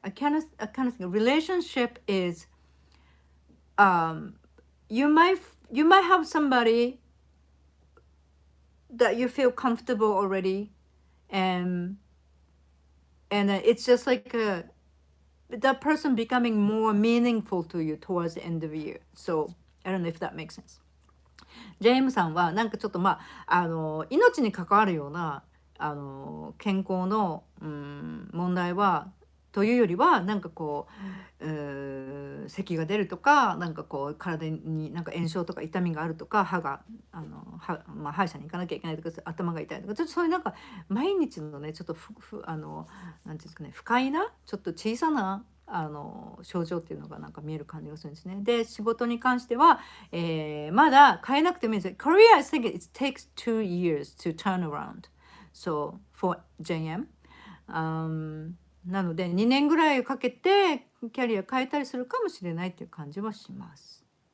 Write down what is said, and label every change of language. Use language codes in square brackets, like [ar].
[en] I kind of think a relationship is, you might have somebody that you feel comfortable already, and it's just like that person becoming more meaningful to you towards the end of the year. So I don't know if that makes sense. [ja] ジェームさんはなんかちょっと命に関わるような健康の問題はというよりはなんかこう咳が出るとかなんかこう体になんか炎症とか痛みがあるとか歯が歯医者に行かなきゃいけないとか頭が痛いとかちょっとそういうなんか毎日のねちょっとなんていうんですかね不快なちょっと小さな症状っていうのがなんか見える感じがするんですね。で仕事に関しては、まだ変えなくてもいいです。 [en] Korea, I think it takes 2 years to turn around. So for JM、 [ja] なので2年ぐらいかけてキャリア変えたりするかもしれないっていう感じはします。